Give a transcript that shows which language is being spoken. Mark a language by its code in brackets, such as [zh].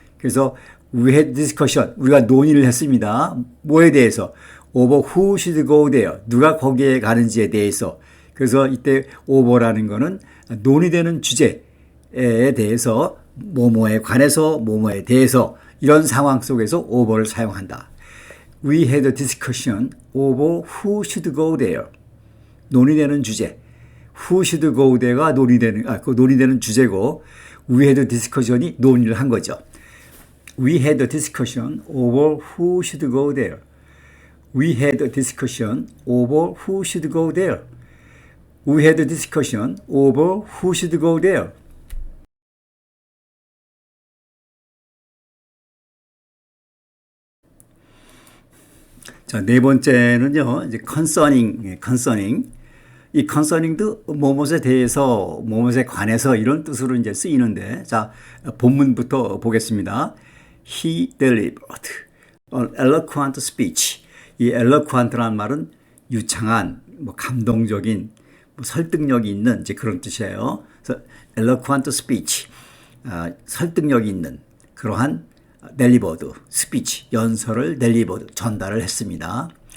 [ko] 그래서 [en] we had discussion [ko] 우리가 논의를 했습니다. 뭐에 대해서 [en] over who should go there [ko] 누가 거기에 가는지에 대해서. 그래서 이때 over라는 거는 논의되는 주제에 대해서 뭐뭐에 관해서 뭐뭐에 대해서 이런 상황 속에서 over를 사용한다. [en] We had a discussion over who should go there. [ko] 논의되는 주제. [en] Who should go there [ko] 가 논의되는 주제고 [en] we had a discussion [ko] 이 논의를 한 거죠. [en] We had a discussion over who should go there. We had a discussion over who should go there. We had a discussion over who should go there. [ko] 자, 네 번째는요, 이제 concerning. 이 concerning도 뭐뭇에 대해서, 뭐뭇에 관해서 이런 뜻으로 이제 쓰이는데, 자, 본문부터 보겠습니다. [en] He delivered an eloquent speech. [ko] 이 eloquent라는 말은 유창한, 뭐 감동적인, 뭐 설득력이 있는 이제 그런 뜻이에요. 그래서 [en] eloquent speech, [ko] 설득력이 있는 그러한 [en] delivered speech, [ko] 연설을 delivered, 전달을 했습니다.